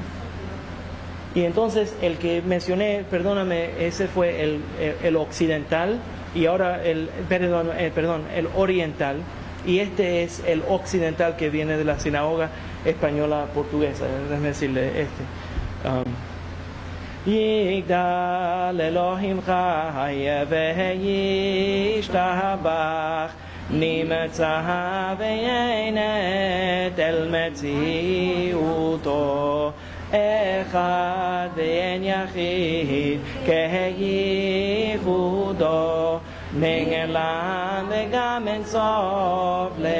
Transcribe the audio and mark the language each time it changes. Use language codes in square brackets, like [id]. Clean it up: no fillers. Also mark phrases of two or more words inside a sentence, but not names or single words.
[es] Y entonces el que mencioné, perdóname, ese fue el occidental, y ahora el oriental, y este es el occidental que viene de la sinagoga española portuguesa. Déjame decirle [he] יגדל אלהים חי וישתבח, נמצא ויינת אל מציאותו, אחד ואין יחיד כייחודו, נעלם וגם אין סוף